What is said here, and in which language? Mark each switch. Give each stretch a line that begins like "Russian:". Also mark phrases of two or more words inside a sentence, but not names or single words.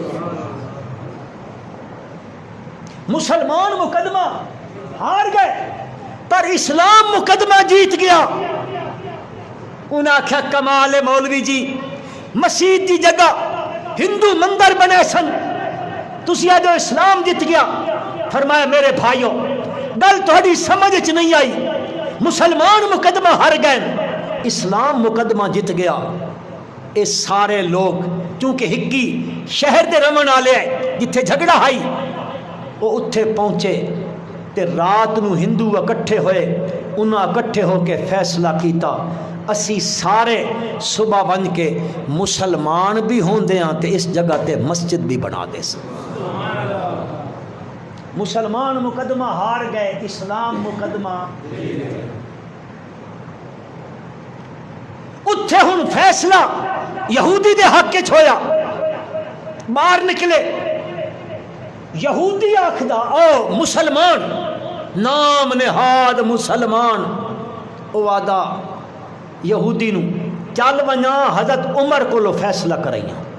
Urdu: مسلمان مقدمہ ہار گئے پر اسلام مقدمہ جیت گیا.
Punjabi: انہاں آکھیا کمال مولوی جی، مسجد دی جگہ ہندو مندر بنے سن، تسی آجو اسلام جیت گیا. فرمایا میرے بھائیوں گل تہاڈی سمجھ چ نہیں آئی، مسلمان مقدمہ ہار گئے، اسلام مقدمہ جیت گیا. اے سارے لوگ چونکہ ہکی شہر دے رمن والے ہیں، جتھے جھگڑا ہائی وہ اتھے پہنچے تے رات نو ہندو اکٹھے ہوئے. انہاں اکٹھے ہو کے فیصلہ کیتا اسی سارے صبح بن کے مسلمان بھی ہوندے ہاں تے اس جگہ تے مسجد بھی بنا دے سن.
Urdu: مسلمان مقدمہ ہار گئے، اسلام مقدمہ.
Punjabi: اتھے ہن فیصلہ یہودی دے حق وچ ہویا. باہر نکلے یہودی آکھدا او مسلمان، نام نہاد مسلمان. او آدھا یہودی نو چل ونجا حضرت عمر کو فیصلہ کرائیاں.